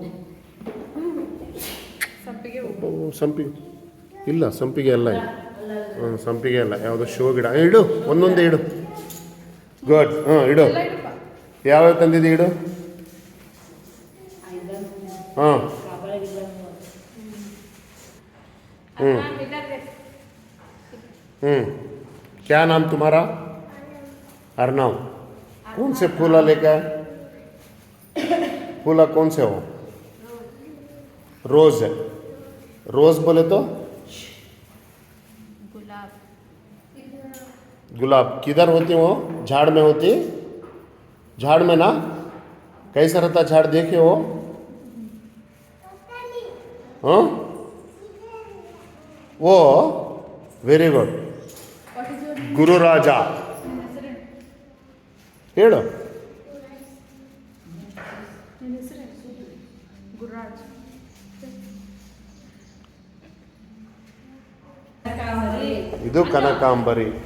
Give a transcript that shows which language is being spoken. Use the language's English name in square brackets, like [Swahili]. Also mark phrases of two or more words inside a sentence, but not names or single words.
[Kannada] ಸಂಪಿಗೆ ಇಲ್ಲ, ಸಂಪಿಗೆ ಅಲ್ಲ ಇದು. ಹ್ಞೂ, ಸಂಪಿಗೆ ಅಲ್ಲ, ಯಾವುದೋ ಶೋ ಗಿಡ. ಇಡು, ಒಂದೊಂದೇ ಇಡು. ಗುಡ್. ಹ್ಞೂ, ಇಡು. ಯಾವ್ಯಾವ ತಂದಿದ್ದೆ ಇಡು. ಹಾಂ. [Hindi] हम्म क्या नाम तुम्हारा? अर्नव. कौन से फूला लेके आए? फूला कौन से हो? रोज है. रोज बोले तो गुलाब. गुलाब किधर होती वो? झाड़ में होती? झाड़ में ना? कैसा रहता झाड़, देखे हो? हाँ, वो [English] very good. [Kannada] ಗುರುರಾಜ ಹೇಳು. ಇದು ಕನಕಾಂಬರಿ.